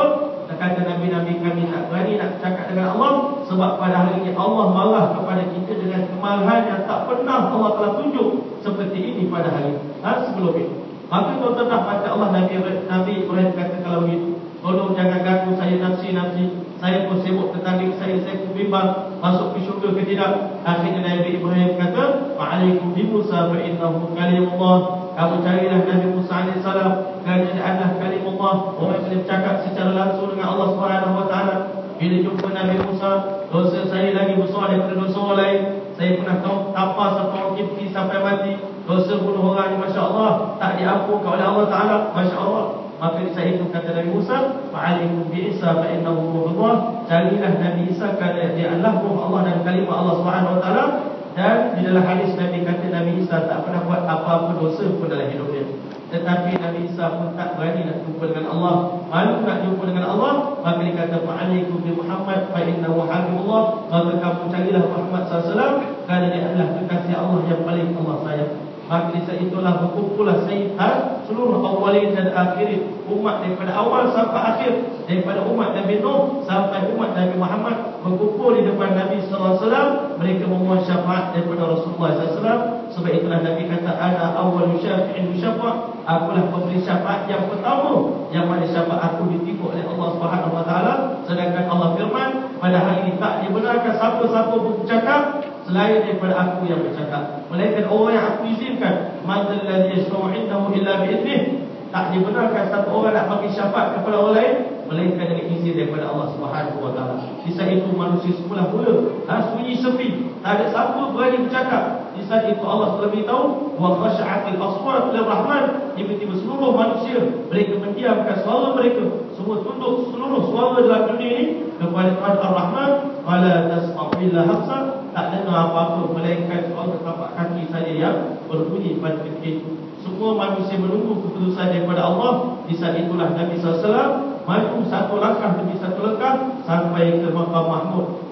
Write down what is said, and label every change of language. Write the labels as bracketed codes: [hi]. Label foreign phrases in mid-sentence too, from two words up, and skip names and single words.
[ms] Kata Nabi-Nabi kami tak berani nak cakap dengan Allah, sebab pada hari ini Allah marah kepada kita dengan kemarahan yang tak pernah Allah telah tunjuk seperti ini pada hari sebelum ini. Maka tuan-tuan baca Allah, Nabi Ibrahim kata kalau begitu, tolong jangan ganggu saya nafsi-nafsi. Saya pun sibuk tentang diri saya pun bimbang masuk ke syurga ke tidak. Akhirnya Nabi Ibrahim kata, [ar] "عليكم بموسى فإنه كليم الله." [ms] Kamu carilah Nabi Musa AS, kerana dia adalah kalimullah, orang yang bercakap secara langsung dengan Allah [ar] سبحانه وتعالى. [ms] Bila jumpa Nabi Musa, dosa saya lagi besar daripada dosa orang lain. Saya pernah tapas satu orang Kipti sampai mati. Dosa bunuh orang ni, [ar] ما شاء الله, [ms] tak diampunkan oleh Allah Ta'ala, [ar] ما شاء الله. [ms] Maka di saat itu kata Nabi Musa, [ar] "فعليكم بعيسى فإنه روح الله." [ms] Carilah Nabi Isa kerana dia adalah ruh Allah dan kalimah Allah [ar] سبحانه وتعالى. [ms] Dan di dalam hadis Nabi kata Nabi Isa tak pernah buat apa-apa dosa pun dalam hidupnya. Tetapi Nabi Isa pun tak berani nak jumpa dengan Allah, malu nak jumpa dengan Allah. Maka dia kata, [ar] "فعليكم بمحمد فإنه حبيب الله." [ms] Maka kamu carilah Muhammad SAW kerana dia adalah kekasih Allah yang paling Allah sayang. Maka di saat itulah berkumpullah seluruh awalin dan akhirin, umat daripada awal sampai akhir, daripada umat Nabi Nuh sampai umat Nabi Muhammad, berkumpul di depan Nabi SAW. Mereka memohon syafaat daripada Rasulullah SAW. Sebab itulah Nabi kata, [ar] "أنا أول شافع مشفع'." [ms] Akulah pemberi syafaat yang pertama, yang mana syafaat aku ditipu oleh Allah [ar] سبحانه وتعالى. [ms] Sedangkan Allah firman, pada hari ini tak dibenarkan siapa-siapa bercakap selain daripada aku yang bercakap, melainkan orang yang aku izinkan. [ar] من ذا الذي يشفع عنده إلا بإذنه. [ms] Tak dibenarkan satu orang nak bagi syafaat kepada orang lain melainkan dengan izin daripada Allah [ar] سبحانه وتعالى. [ms] Di saat itu manusia semula sunyi sepi, tak ada siapa berani bercakap. Di saat itu Allah telah beritahu, [ar] "وخشعت الأصوات للرحمن." [ms] Tiba-tiba seluruh manusia mereka mendiamkan suara mereka, semua tunduk seluruh suara dalam dunia ini kepada Tuhan Ar-Rahman. [ar] "فلا تسمع إلا همسا." [ms] Tak dengar apa-apa melainkan suara tapak kaki saja yang berbunyi pada ketika itu. Semua manusia menunggu keputusan daripada Allah. Di saat itulah Nabi SAW maju satu langkah demi satu langkah sampai ke Maqam Mahmud.